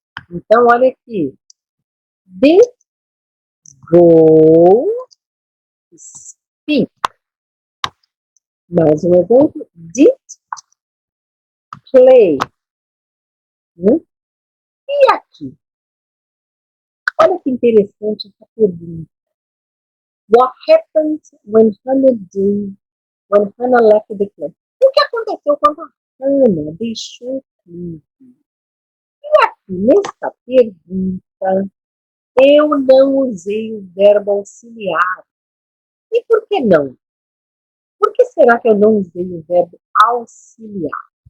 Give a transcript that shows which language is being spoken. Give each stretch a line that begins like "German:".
Portuguese: Então, olha aqui.
English: Did go speak.
Portuguese: Mais um exemplo.
English: Did play.
Portuguese: E aqui? Olha que interessante essa pergunta.
English: What happened when Hannah left the club?
Portuguese: O que aconteceu quando a Hannah deixou o clube? E aqui, nessa pergunta, eu não usei o verbo auxiliar. E por que não? Por que será que eu não usei o verbo auxiliar?